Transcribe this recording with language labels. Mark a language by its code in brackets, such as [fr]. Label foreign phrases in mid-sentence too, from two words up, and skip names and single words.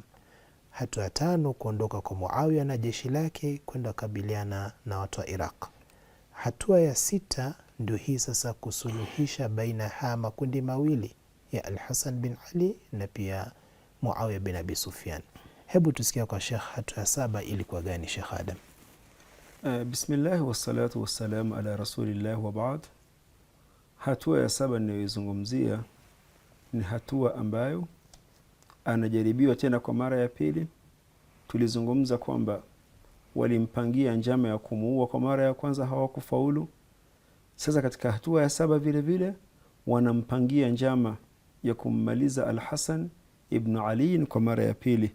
[sw] Hatua ya 5, kuondoka kwa Muawiya na jeshi lake kwenda kukabiliana na watu wa Iraq. Hatua ya 6 ndio hii sasa, kusuluhisha baina ya makundi mawili ya Al-Hasan bin Ali na pia Muawiya bin Abi Sufyan. Hebu tusikia kwa Sheikh, hatua ya 7 ilikuwa gani Sheikh Adam? [ar] بسم الله والصلاة والسلام على رسول الله وبعد. [sw] Hatua ya 7 ninayoizungumzia ni hatua ambayo anajaribiwa tena kwa mara ya pili. Tulizungumza kwamba walimpangia njama ya kumuua kwa mara ya kwanza, hawakufaulu. Sasa katika hatua ya 7 vile vile wanampangia njama ya kummaliza Al-Hasan ibn Ali kwa mara ya pili.